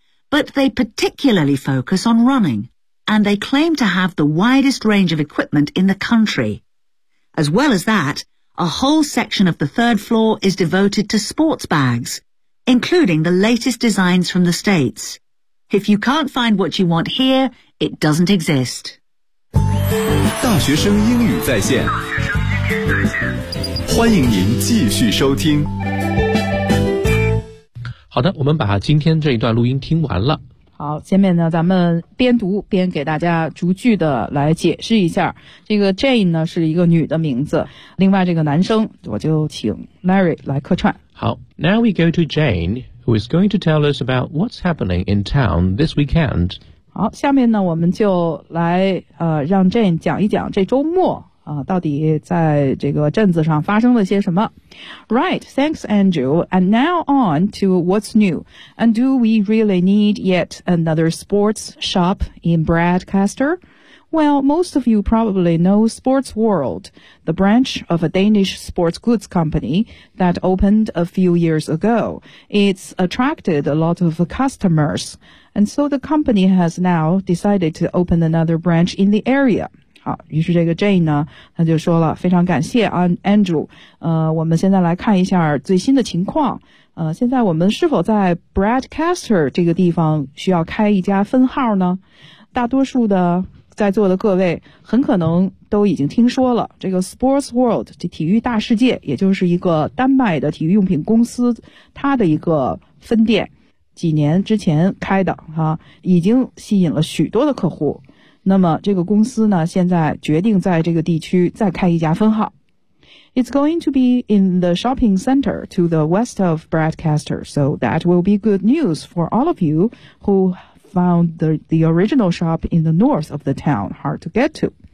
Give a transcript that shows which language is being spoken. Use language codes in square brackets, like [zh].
[en] But they particularly focus on running, and they claim to have the widest range of equipment in the country. As well as that, a whole section of the third floor is devoted to sports bags, including the latest designs from the States. If you can't find what you want here, it doesn't exist. [zh] 大学生英语在线，欢迎您继续收听。好的，我们把今天这一段录音听完了。好，下面呢，咱们边读边给大家逐句的来解释一下。这个 Jane 呢是一个女的名字，另外这个男生我就请 Larry 来客串。 [en] 好 ，Now we go to Jane, who is going to tell us about what's happening in town this weekend. [zh] 好，下面呢，我们就来让 Jane 讲一讲这周末到底在这个镇子上发生了些什么。 [en] Right, thanks, Andrew. And now on to what's new. And do we really need yet another sports shop in Bradcaster? Well, most of you probably know Sports World, the branch of a Danish sports goods company that opened a few years ago. It's attracted a lot of customers. And so the company has now decided to open another branch in the area. [zh] 好，于是这个 Jane 呢，他就说了，非常感谢啊 ，Andrew。我们现在来看一下最新的情况。现在我们是否在 Bradcaster 这个地方需要开一家分号呢？大多数的在座的各位很可能都已经听说了这个 Sports World， 这体育大世界，也就是一个丹麦的体育用品公司，它的一个分店。几年之前开的哈、啊，已经吸引了许多的客户。那么这个公司呢，现在决定在这个地区再开一家分号。 [en] It's going to be in the shopping center to the west of Bradcaster, so that will be good news for all of you who found the original shop in the north of the town hard to get to.